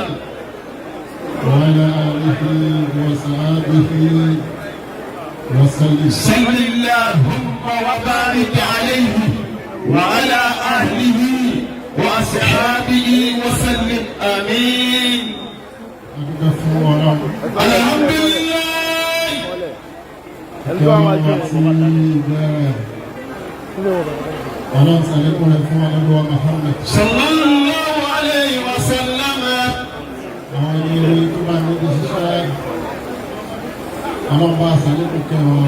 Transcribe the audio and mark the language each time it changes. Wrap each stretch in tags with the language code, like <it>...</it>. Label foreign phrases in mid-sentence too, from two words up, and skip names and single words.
<ar>وعلى آله وصحبه وسلم صل اللهم وبارك عليه وعلى أهله وأصحابه وسلم آمين الحمد لله</ar> <yo>ọlọ́run sàlékún rẹ̀ fún ọlọ́dún Muhammad</yo> <ar>صلى الله عليه وسلم.</ar> <yo>àwọn ẹni orí tó bá ní ibi ṣiṣẹ́ ọlọ́run bá sàlékún kẹwọn</yo>